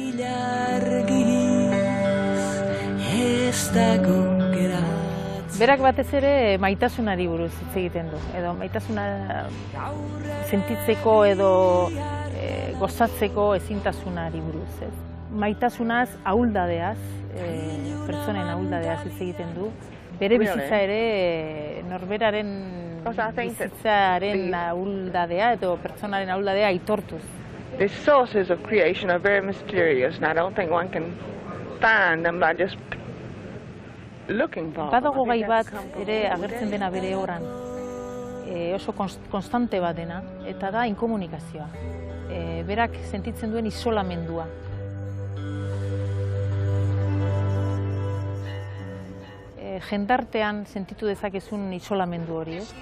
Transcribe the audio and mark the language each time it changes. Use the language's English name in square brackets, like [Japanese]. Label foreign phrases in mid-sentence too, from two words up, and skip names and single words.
[Basque] Berak batez ere maitasunari buruz hitz egiten du, edo maitasuna sentitzeko edo gozatzeko ezintasunari buruz. Maitasunaz, ahuldadeaz, pertsonen ahuldadeaz hitz egiten du. Bere bizitza ere norberaren bizitzaren ahuldadea edo pertsonaren ahuldadea aitortuz. [English] The sources of creation are very mysterious, and I don't think one can find them by just looking for them. [Basque] Badago gai bat ere agertzen dena bere obran, oso konstante bat dena, eta da inkomunikazioa. Berak sentitzen duen isolamendua. Jendartean sentitu dezakezun isolamendu hori.